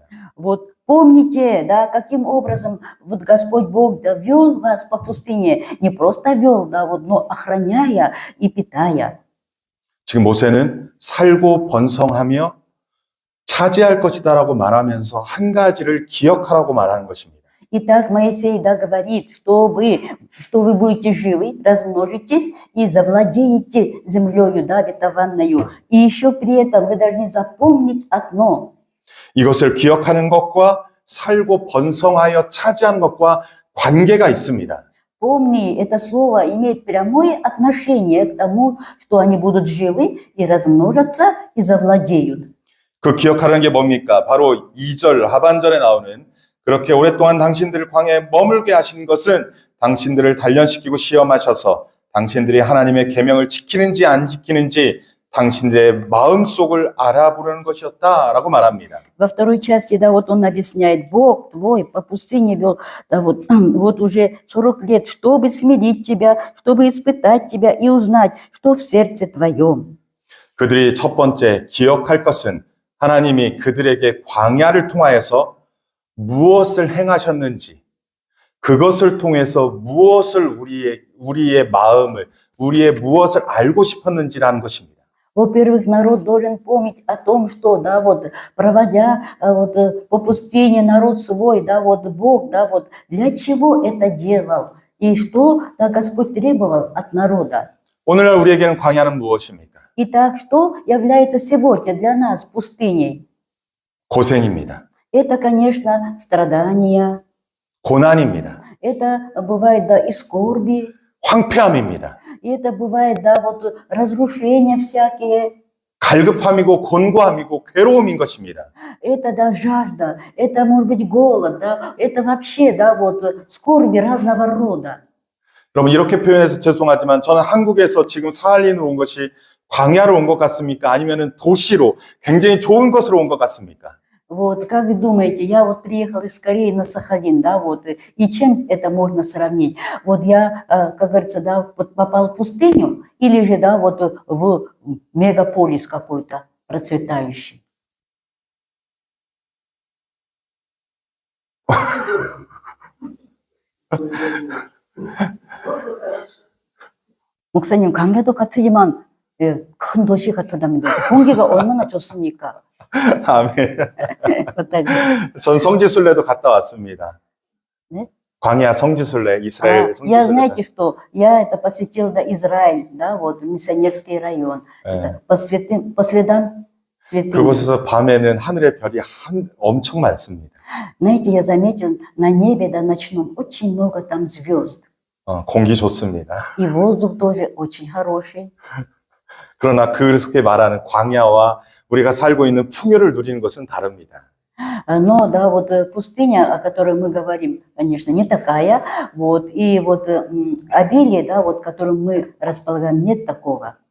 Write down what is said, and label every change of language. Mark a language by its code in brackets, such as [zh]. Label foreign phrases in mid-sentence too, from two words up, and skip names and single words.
[ru] Вот помните, да, каким образом вот Господь Бог, да, вел вас по пустыне, не просто вел, да, вот, но охраняя и питая. [ko] 지금 모세는 살고 번성하며 차지할 것이다라고 말하면서 한 가지를 기억하라고 말하는 것입니다. [ru] Итак, Моисей, да, говорит, что вы будете живы, размножитесь и завладеете землею, да, обетованною. И еще при этом вы должны запомнить одно. [ko] 이것을 기억하는 것과 살고 번성하여 차지하는 것과 관계가 있습니다. [ru] Помни, это слово имеет прямое отношение к тому, что они будут живы и размножатся и завладеют. [ko] 그 기억하는 게 뭡니까? 바로 2절 하반절에 나오는 그렇게 오랫동안 당신들을 광야에 머물게 하신 것은 당신들을 단련시키고 시험하셔서 당신들이 하나님의 계명을 지키는지 안 지키는지 당신들의 마음속을 알아보려는 것이었다라고 말합니다. [ru] Во второй части, да, вот он объясняет, Бог твой по пустыне вел, да, вот уже 40 лет, чтобы смирить тебя, чтобы испытать тебя и узнать, что в сердце твоем. [ko] 그들이 첫 번째 기억할 것은 하나님이 그들에게 광야를 통하여서 무엇을 행하셨는지, 그것을 통해서 무엇을 우리의 마음을, 우리의 무엇을 알고 싶었는지라는 것입니다. [ru] Во-первых, народ должен помнить о том, что, да, вот, проводя вот, по пустыне народ свой, да, вот, Бог, да, вот, для чего это делал, и что, да, Господь требовал от народа. [ko] 오늘날 우리에게는 광야는 무엇입니까? [ru] Итак, что является сегодня для нас пустыней? [ko] 고생입니다. [ru] Это, конечно, страдания, [ko] 고난입니다. [ru] это бывает, да, и скорби, [ko] 황폐함입니다. [ru] и это бывает, да, вот, разрушения всякие. [ko] 갈급함이고 곤고함이고 괴로움인 것입니다. [ru] Это, да, жажда, это, может быть, голод, да, это вообще, да, вот, скорби разного рода. [ko] 여러분 이렇게 표현해서 죄송하지만 저는 한국에서 지금 사할린으로 온 것이 광야로 온 것 같습니까? 아니면 도시로 굉장히 좋은 것으로 온 것 같습니까? [ru] Вот, как вы думаете, я вот приехал из Кореи на Сахалин, да, вот, и чем это можно сравнить? Вот я, как говорится, да, вот попал в пустыню или же, да, вот в мегаполис какой-то процветающий? [ko] 목사님, 강야도 같으지만 큰 도시 같다면서 공기가 얼마나 좋습니까? 아멘. [ru] вот так. [ko] 전 성지순례도 갔다 왔습니다. 네? 광야 성지순례, 이스라엘 [ru] Я [ko] 성지순례. [ru] знаете, что я это посетил, да, Израиль, да, вот миссионерский район, это по следам святынь. [ko] 그곳에서 밤에는 하늘의 별이 엄청 많습니다. [ru] Знаете, я заметил на небе, да, ночном очень много там звезд, [ko] 공기 좋습니다. [ru] и воздух тоже очень хороший. [ko] 그러나 그렇게 말하는 광야와 우리가 살고 있는 풍요를 누리는 것은 다릅니다. [ru] Но, да, вот пустыня, о которой мы говорим, конечно, не такая, вот, и вот обилие, да, вот, которым мы располагаем, нет такого.